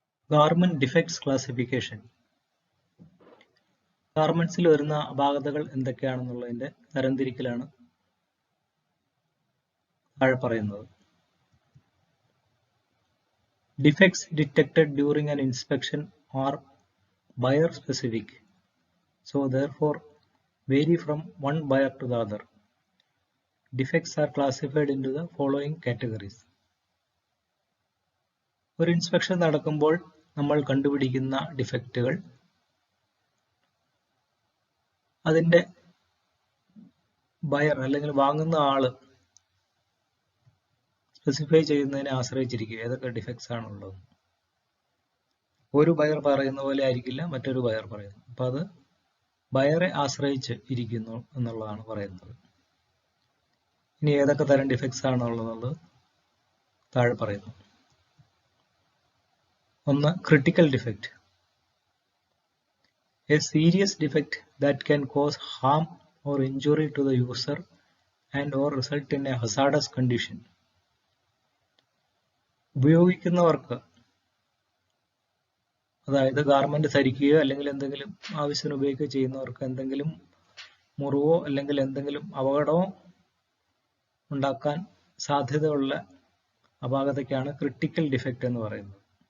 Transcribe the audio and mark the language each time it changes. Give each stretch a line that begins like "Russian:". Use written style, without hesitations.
Malayalam: Garment defects classification. ഗാർമെന്റ്സിൽ വരുന്ന അപാകതകൾ എന്തൊക്കെയാണെന്നുള്ളതിന്റെ തരംതിരിക്കലാണ് താഴെ പറയുന്നത്.
English: Defects detected during an inspection are buyer specific, so therefore vary from one buyer to the other. Defects are classified into the following categories.
Malayalam: ഒരു inspection നടക്കുമ്പോൾ നമ്മൾ കണ്ടുപിടിക്കുന്ന ഡിഫക്റ്റുകൾ അതിന്റെ buyer അല്ലെങ്കിൽ വാങ്ങുന്ന ആള് സ്പെസിഫൈ ചെയ്യുന്നതിനെ ആശ്രയിച്ചിരിക്കും ഏതൊക്കെ ഡിഫക്ട്സ് ആണുള്ളത്. ഒരു ബയർ പറയുന്ന പോലെ ആയിരിക്കില്ല മറ്റൊരു ബയർ പറയുന്നത്. അപ്പൊ അത് ബയറെ ആശ്രയിച്ച് ഇരിക്കുന്നു എന്നുള്ളതാണ് പറയുന്നത്. ഇനി ഏതൊക്കെ തരം ഡിഫക്ട്സ് ആണുള്ളത് താഴെ പറയുന്നു. ഒന്ന്, critical defect.
English: A serious defect that can cause harm or injury to the user and or result in a hazardous condition.
Malayalam: ഉപയോഗിക്കുന്നവർക്ക്, അതായത് ഗാർമെന്റ് ധരിക്കുകയോ അല്ലെങ്കിൽ എന്തെങ്കിലും ആവശ്യത്തിന് ഉപയോഗിക്കുകയോ ചെയ്യുന്നവർക്ക് എന്തെങ്കിലും മുറിവോ അല്ലെങ്കിൽ എന്തെങ്കിലും അപകടമോ ഉണ്ടാക്കാൻ സാധ്യതയുള്ള അപാകതയ്ക്കാണ് ക്രിട്ടിക്കൽ ഡിഫക്റ്റ് എന്ന് പറയുന്നത്.